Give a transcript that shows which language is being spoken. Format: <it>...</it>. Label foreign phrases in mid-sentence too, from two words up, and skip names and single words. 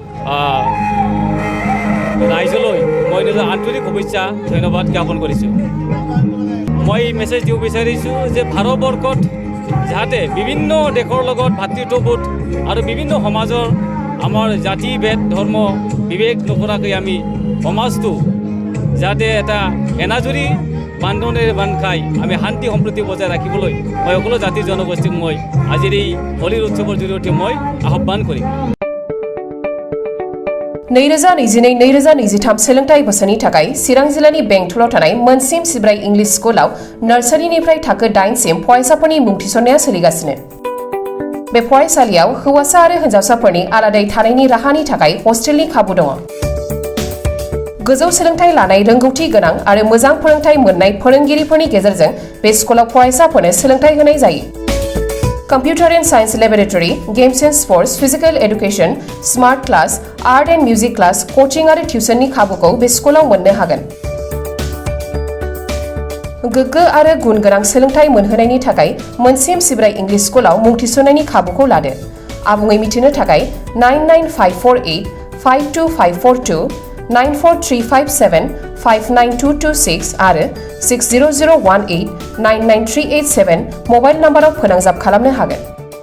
<as>ৰাইজলৈ মই নিজৰ আন্তৰিক শুভেচ্ছা ধন্যবাদ জ্ঞাপন কৰিছোঁ মই মেছেজ দিব বিচাৰিছোঁ যে ভাৰতবৰ্ষত যাতে বিভিন্ন দেশৰ লগত ভাতৃত্ববোধ আৰু বিভিন্ন সমাজৰ আমাৰ জাতি ভেদ ধৰ্ম বিবেক নকৰাকৈ আমি সমাজটো যাতে এটা এনাজৰী বান্ধোনেৰে বান্ধ খাই আমি শান্তি সম্প্ৰীতি বজাই ৰাখিবলৈ মই সকলো জাতি জনগোষ্ঠীক মই আজিৰ এই হলিৰ উৎসৱৰ জৰিয়তে মই আহ্বান কৰিম</as> <brx>2022-2023 सोलोंथाइ बोसोरनि थाखाय चिरां जिल्लानि बेंटलाव थानाय मोनसिम सिब्राय इंलिश स्कुलाव नार्सारिनिफ्राय थाखो 8 सिम फरायसाफोरनि मुं थिसननाया सोलिगासिनो बे फरायसालियाव हौवासा आरो हिनजावसाफोरनि आलादायै थानायनि राहानि थाखाय हस्टेलनि खाबु दङ गोजौ सोलोंथाइ लानाय रोंगौथि गोनां आरो मोजां फोरोंथाइ मोननाय फोरोंगिरिफोरनि गेजेरजों बे स्कुलाव फरायसाफोरनो सोलोंथाइ होनाय जायो</brx> <en>Computer and Science Laboratory, Games and Sports, Physical Education, Smart Class, Art and Music Class, Coaching</en> <brx>आरो टिउसननि खाबुखौ बे स्कुलाव मोननो हागोन। गोग्गो आरो गुन गोनां सोलोंथाइ मोनहोनायनि थाखाय मोनसेम सिब्राय इंलिश स्कुलाव मुं थिसननायनि खाबुखौ लादो। आबुङै मिथिनो थाखाय 99548 52542 94357 59226 आरो 60018 99387 मबाइल नाम्बाराव फोनांजाब खालामनो हागोन।</brx>